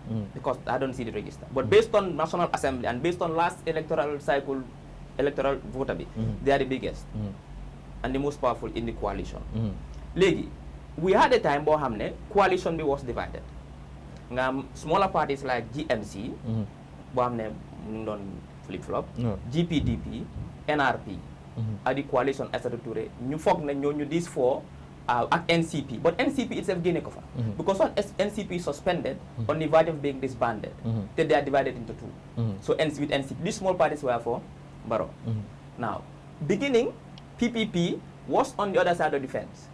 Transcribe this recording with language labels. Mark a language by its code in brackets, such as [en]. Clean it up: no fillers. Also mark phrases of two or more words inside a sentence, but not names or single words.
[en] Because I don't see the register. But based on National Assembly and based on last electoral cycle, electoral voter, they are the biggest and the most powerful in the coalition. Legi, we had a time where coalition was divided. Smaller parties like GMC, flip-flop. No. GPDP, NRP, are the coalition Aïssatou Touré. [wo] Ñu foog ne ñooñu [en] these four at NCP, but NCP itself gained cover because when NCP is suspended on the verge of being disbanded, then they are divided into two. So with NCP, these small parties were for Barrow. Now, beginning, PPP was on the other side of the fence.